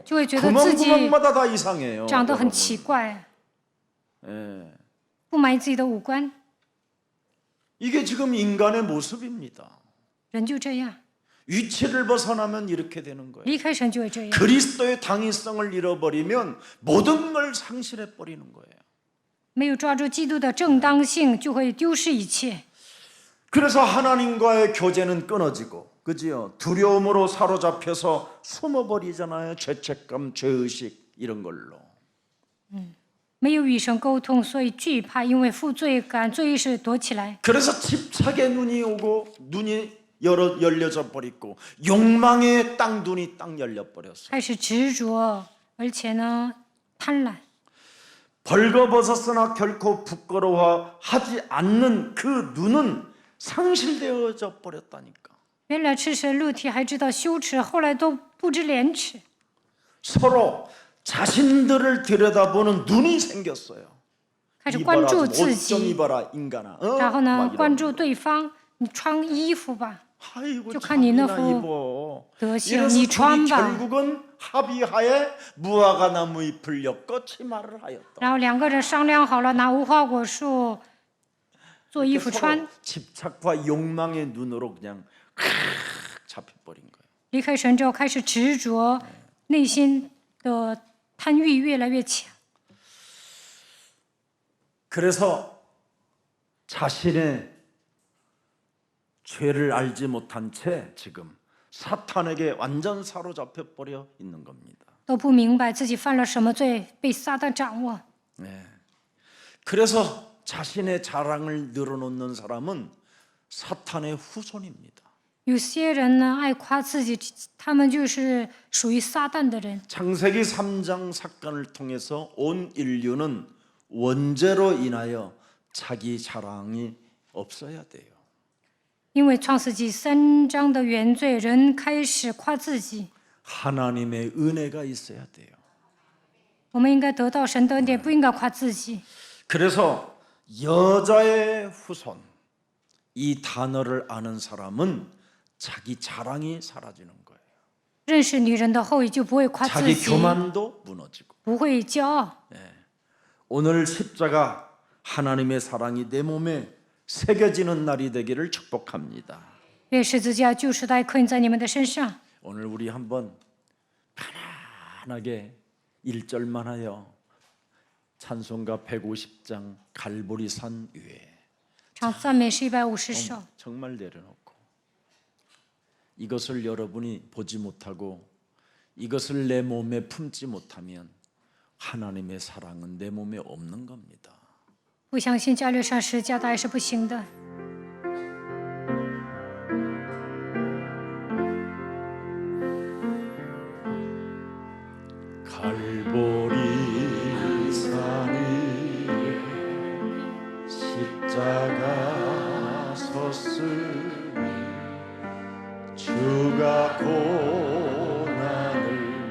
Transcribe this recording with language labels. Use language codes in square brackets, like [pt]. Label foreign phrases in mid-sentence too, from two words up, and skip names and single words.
[zh] 就会觉得自己 [ko] 구멍구멍마다 다 이상해요. [zh] 长得很 [ko] 여러분. [zh] 奇怪， [ko] 예. [zh] 不满意自己的五官， [ko] 이게 지금 인간의 모습입니다. [zh] 人就这样。 [ko] 위치를 벗어나면 이렇게 되는 거예요. [zh] 离开神就会这样。 [ko] 그리스도의 당위성을 잃어버리면 모든 걸 상실해 버리는 거예요. [zh] 没有抓住基督的正当性，就会丢失一切。 [ko] 그래서 하나님과의 교제는 끊어지고, 그지요? 두려움으로 사로잡혀서 숨어버리잖아요. 죄책감, 죄의식 이런 걸로. [zh] 没有与神沟通，所以惧怕，因为负罪感、罪意识躲起来。 [ko] 그래서 집착의 눈이 오고 눈이 열려져 버리고 욕망의 땅 눈이 딱 열려 버렸어. [zh] 开始执着，而且呢，贪婪。 [ko] 벌거벗었으나 결코 부끄러워하지 않는 그 눈은 상실되어져 버렸다니까. [zh] 原来赤身露体还知道羞耻，后来都不知廉耻。 [ko] 서로 자신들을 들여다보는 눈이 생겼어요. [zh] 开始关注自 [ko] 옷 좀 [zh] 己， [ko] 입어라 인간아. [zh] 然后呢 [ko] 막 ， [zh] 关 [ko] 이런. [zh] 注对方。你穿衣服吧， [ko] 아이고 저 칸 있는 자기나 후 입어. [zh] 德行， [ko] 이래서 [zh] 你 [ko] 둘이 [zh] 穿吧。 [ko] 결국은 합의하에 무화과 나무 잎을 엮어 치마를 하였다. [zh] 然后两个人商量好了，拿无花果树做衣服 [ko] 서로 [zh] 穿。 [ko] 집착과 욕망의 눈으로 그냥 잡혀버린 거예요. [zh] 离开神之后，开始执着，内心的贪欲越来越强。 [ko] 그래서 자신의 죄를 알지 못한 채 지금 사탄에게 완전 사로잡혀 버려 있는 겁니다. [zh] 都不明白自己犯了什么罪，被撒旦掌握。 [ko] 네. 그래서 자신의 자랑을 늘어놓는 사람은 사탄의 후손입니다. [zh] 有些人呢爱夸自己，他们就是属于撒旦的人。 [ko] 창세기 3장 사건을 통해서 온 인류는 원죄로 인하여 자기 자랑이 없어야 돼요. [zh] 因为创世纪3章的原罪，人开始夸自己。 [ko] 하나님의 은혜가 있어야 돼요. [zh] 我们应该得到神的恩典，不应该夸自己。 [ko] 그래서 여자의 후손 이 단어를 아는 사람은 자기 자랑이 사라지는 거예요. [zh] 认识女人的后裔，就不会夸自 [ko] 자기 [zh] 己， [ko] 교만도 무너지고. [zh] 不会骄傲。 [ko] 오늘 십자가 하나님의 사랑이 내 몸에 새겨지는 날이 되기를 축복합니다. [zh] 愿十字架救赎带刻印在你们的身上。 [ko] 오늘 우리 한번 편안하게 1절만 하여 찬송가 150장 갈보리산 위에 [zh] 唱赞美诗150首。 [ko] 정말 내려놓고 이것을 여러분이 보지 못하고 이것을 내 몸에 품지 못하면 하나님의 사랑은 내 몸에 없는 겁니다. [zh] 不相信加略上十字架的爱是不行的。 [ko] 갈보리 산이 십자가 섰으니 주가 고난을